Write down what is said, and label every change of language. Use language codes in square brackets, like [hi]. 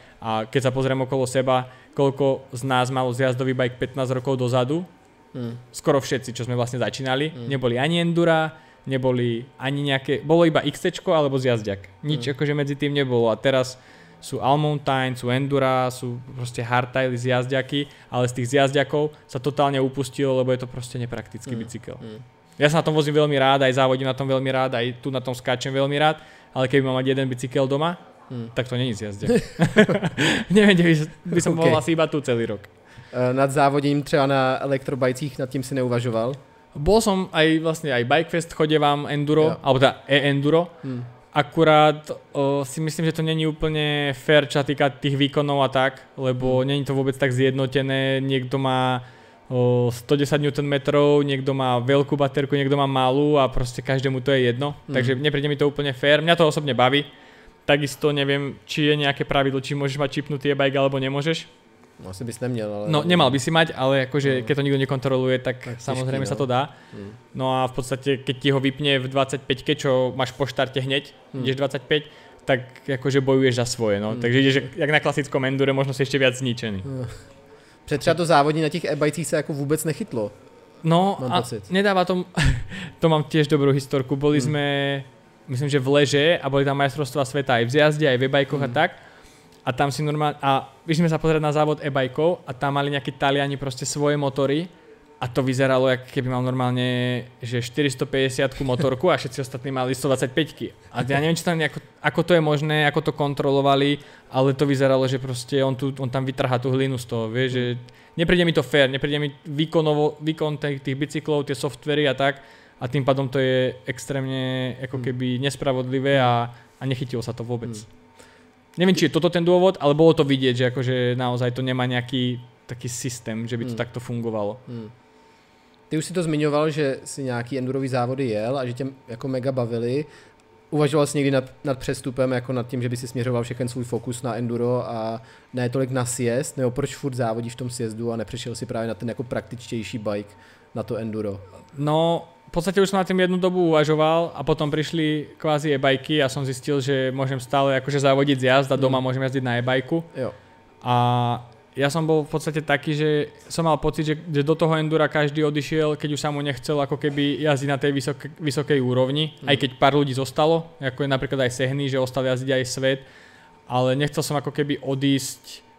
[sk] A keď sa pozriem okolo seba, koľko z nás malo zjazdový bike 15 rokov dozadu, skoro všetci, čo sme vlastne začínali, neboli ani endura, neboli ani nejaké, bolo iba XC alebo zjazďak, nič akože medzi tým nebolo a teraz sú All-Mountain, sú Endura, sú proste hardtaily z jazďaky, ale z tých zjazďakov sa totálne upustilo, lebo je to proste nepraktický bicykel. Ja sa na tom vozím veľmi rád, aj závodím na tom veľmi rád, aj tu na tom skáčem veľmi rád, ale keby mal mať jeden bicykel doma, tak to není zjazdák. Neviem, kde by som mohol asi iba tu celý rok. [cs] Nad závodením třeba na elektrobajcích, nad tím si neuvažoval? [sk] Bol som aj Bikefest chodevám enduro, alebo teda e-enduro. Akurát si myslím, že to není úplne fair, čo sa týka tých výkonov a tak, lebo není to vôbec tak zjednotené, niekto má 110 Nm, niekto má veľkú baterku, niekto má malú a proste každému to je jedno, takže nepríde mi to úplne fair, mňa to osobne baví, takisto neviem, či je nejaké pravidlo, či môžeš mať čipnutý e-bike alebo nemôžeš. [cs] No asi bys neměl, ale... [sk] No nemal by si mať, ale akože keď to nikto nekontroluje, tak samozrejme sa to dá. No a v podstate keď ti ho vypne v 25-ke, čo máš po štarte hneď, ideš 25, tak akože bojuješ za svoje, no. Takže ideš jak na klasickom endure, možno si ešte viac zničený. [cs] Před třeba to závodí na těch e-bajcích se jako vůbec nechytlo. [sk] No a nedáva to mám tiež dobrú historku, boli sme, myslím, že v Leže a boli tam majstrovstvá sveta aj v zjazde, aj v e-bajkoch a tak. A tam si normálne, a vyšli sme sa pozrieť na závod e-bajkov a tam mali nejakí Taliani proste svoje motory a to vyzeralo, jak keby mal normálne, že 450 motorku a všetci ostatní mali 125. A ja neviem, či tam ako to je možné, ako to kontrolovali, ale to vyzeralo, že proste on tam vytrhá tú hlinu z toho, vieš, že nepríde mi to fair, nepríde mi výkon tých bicyklov, tie softvery a tak a tým pádom to je extrémne ako keby nespravodlivé a nechytilo sa to vôbec. Neviem, či je toto ten dôvod, ale bolo to vidieť, že akože naozaj to nemá nejaký taký systém, že by to takto fungovalo. [cs] Ty už si to zmiňoval, že si nějaký endurový závody jel a že tě jako mega bavili. Uvažoval jsi někdy nad přestupem, jako nad tím, že by si směřoval všechen svůj fokus na enduro a ne tolik na sjezd, nebo proč furt závodíš v tom sjezdu a nepřešel si právě na ten jako praktičtější bike, na to enduro? [sk] No, v podstate už som na tým jednu dobu uvažoval a potom prišli kvázi e-bajky a som zistil, že môžem stále akože závodiť zjazd a doma môžem jazdiť na e-bajku. Jo. A ja som bol v podstate taký, že som mal pocit, že do toho endura každý odišiel, keď už sa mu nechcel ako keby jazdiť na tej vysokej úrovni, aj keď pár ľudí zostalo, ako je napríklad aj Sehny, že ostal jazdiť aj Svet, ale nechcel som ako keby odísť